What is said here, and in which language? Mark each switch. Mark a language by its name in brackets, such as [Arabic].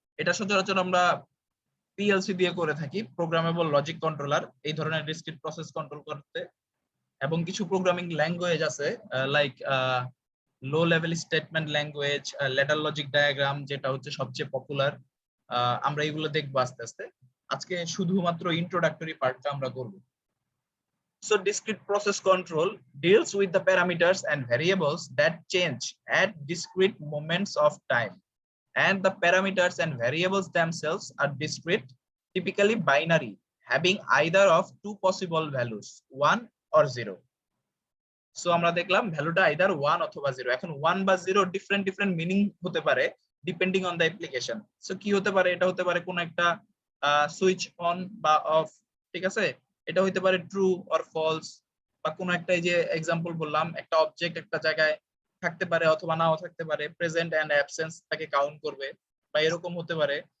[Bangla] এটা সচরাচর আমরা পিএলসি দিয়ে করে থাকি, প্রোগ্রামেবল লজিক কন্ট্রোলার, এই ধরনের ডিসক্রিট প্রসেস কন্ট্রোল করতে। এবং কিছু প্রোগ্রামিং ল্যাঙ্গুয়েজ আছে like low level statement language, ladder logic diagram, যেটা হচ্ছে সবচেয়ে পপুলার। আমরা এগুলো দেখবো আস্তে আস্তে। আজকে শুধুমাত্র ইন্ট্রোডাক্টরি পার্টটা আমরা করব। [English] So discrete process control deals with the parameters and variables that change at discrete moments of time, and the parameters and variables themselves are discrete, typically binary, having either of two possible values, 1 or 0. [Bangla] So আমরা দেখলাম ভ্যালুটা either 1 অথবা 0। এখন 1 বা 0 different meaning হতে পারে [English] Depending on the application. [Bangla] So কি হতে পারে, এটা হতে পারে কোন একটা সুইচ অন বা অফ, ঠিক আছে, এটা হতে পারে ট্রু অর ফলস, বা কোন একটা, এই যে এক্সাম্পল বললাম, একটা অবজেক্ট একটা জায়গায় থাকতে পারে অথবা নাও থাকতে পারে, প্রেজেন্ট এন্ড অ্যাবসেন্স তাকে কাউন্ট করবে, বা এরকম হতে পারে।